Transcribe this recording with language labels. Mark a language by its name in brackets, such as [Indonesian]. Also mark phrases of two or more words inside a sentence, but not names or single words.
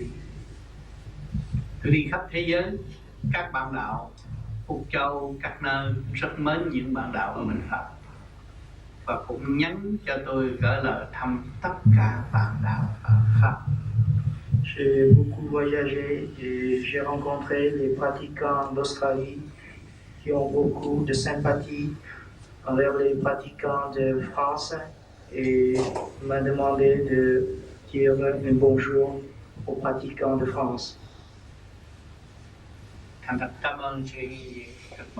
[Vietnamese] Tôi đi khắp thế giới, các bạn đạo, Úc Châu, các nơi rất mến những bạn đạo ở Minh Pháp. Và cũng nhắn cho tôi gửi lời thăm tất cả bạn đạo ở Pháp. [French] J'ai beaucoup voyagé et j'ai rencontré les pratiquants d'Australie qui ont beaucoup de sympathie envers les pratiquants de France et m'a demandé de dire un bonjour aux pratiquants de France. [Vietnamese] Thành thật cảm ơn sự hiện diện các bạn.